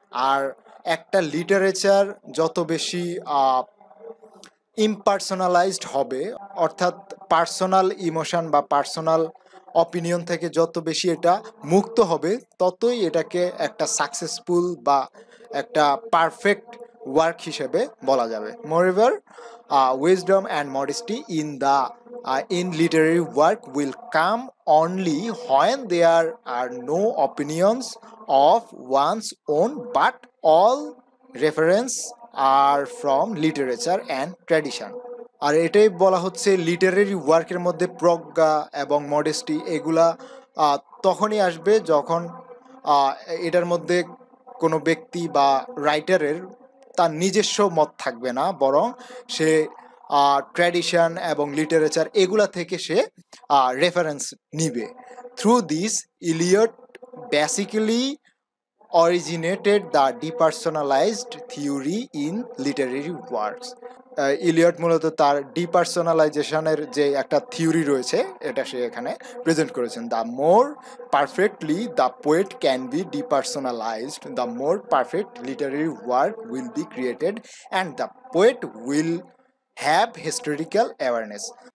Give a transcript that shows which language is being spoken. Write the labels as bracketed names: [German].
[Bangla] আর একটা লিটারেচার যত বেশি ইমপার্সোনালাইজড হবে, অর্থাৎ পার্সোনাল ইমোশন বা পার্সোনাল অপিনিয়ন থেকে যত বেশি এটা মুক্ত হবে, ততই এটাকে একটা সাকসেসফুল বা একটা পারফেক্ট ওয়ার্ক হিসেবে বলা যাবে। [English] Moreover, wisdom and modesty in literary work will come only when there are no opinions of one's own, but all reference are from literature and tradition. [Bangla] আর এটাই বলা হচ্ছে লিটারারি ওয়ার্কের মধ্যে প্রজ্ঞা এবং মডেস্টি এগুলা তখনই আসবে যখন এটার মধ্যে কোনো ব্যক্তি বা রাইটারের তার নিজস্ব মত থাকবে না, বরং সে ট্র্যাডিশন এবং লিটারেচার এগুলা থেকে সে রেফারেন্স নিবে। [English] Through this Eliot basically originated the depersonalized theory in literary works. [Bangla] Eliot মূলত তার ডিপার্সোনালাইজেশনের যে একটা থিওরি রয়েছে এটা সে এখানে প্রেজেন্ট করেছেন। [English] The more perfectly the poet can be depersonalized, the more perfect literary work will be created and the poet will have historical awareness.